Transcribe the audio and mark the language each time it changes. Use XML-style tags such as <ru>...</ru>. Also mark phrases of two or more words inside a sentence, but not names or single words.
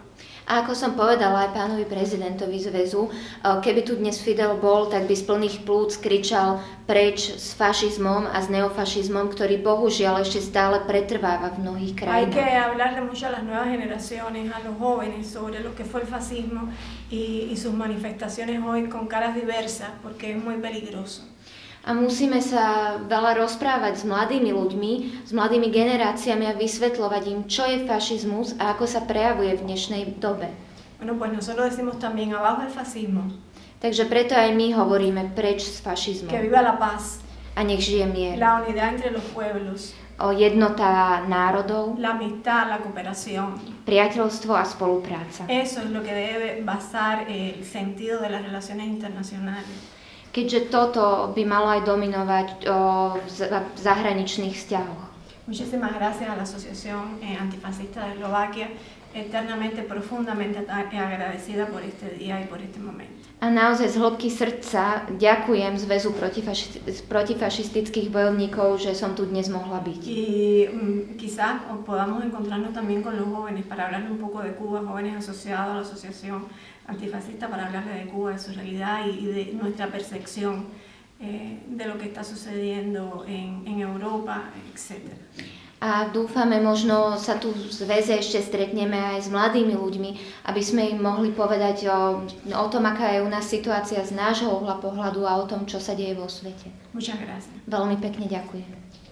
<sk>A ako som povedala aj pánovi prezidentovi zväzu, keby tu dnes Fidel bol, tak by z plných plúc kričal preč s fašizmom a s neofašizmom, ktorý bohužiaľ ešte stále pretrváva v mnohých krajinách.</sk> <es>Hay que hablarle mucho a las nuevas generaciones, a los jóvenes, sobre lo que fue el fascismo y sus manifestaciones hoy con caras diversas, porque es muy peligroso.</es> <sk>A musíme sa veľa rozprávať s mladými ľuďmi, s mladými generáciami a vysvetľovať im, čo je fašizmus a ako sa prejavuje v dnešnej dobe.</sk> <es>Bueno, pues nosotros decimos también abajo el fascismo.</es> <sk>Takže preto aj my hovoríme preč s fašizmom.</sk> <es>Que viva la paz.</es> <sk>A nech žije mier.</sk> <es>La unidad entre los pueblos.</es> <sk>O jednota národov.</sk> <es>La amistad, la cooperación.</es> <sk>Priateľstvo a spolupráca.</sk> <es>Eso es lo que debe basar el sentido de las relaciones internacionales.</es> <sk>Keďže toto by malo aj dominovať v zahraničných vzťahoch.</sk> <es>Muchísimas gracias a la Asociación Antifascista de Eslovaquia, eternamente, profundamente agradecida por este día y por este momento.</es> <sk>A naozaj z hĺbky srdca ďakujem Zväzu protifašistických bojovníkov, že som tu dnes mohla byť.</sk> <es>Y quizás podamos encontrarnos también con los jóvenes para hablarle un poco de Cuba, jóvenes asociados a la Asociación Antifascista, para hablarle de Cuba, de su realidad y de nuestra percepción de lo que está sucediendo en Europa, etc.</es> <sk>A dúfame, možno sa tu v zväze ešte stretneme aj s mladými ľuďmi, aby sme im mohli povedať o tom, aká je u nás situácia z nášho uhla pohľadu a o tom, čo sa deje vo svete.</sk> <es>Muchas gracias.</es> <sk>Veľmi pekne ďakujem.</sk>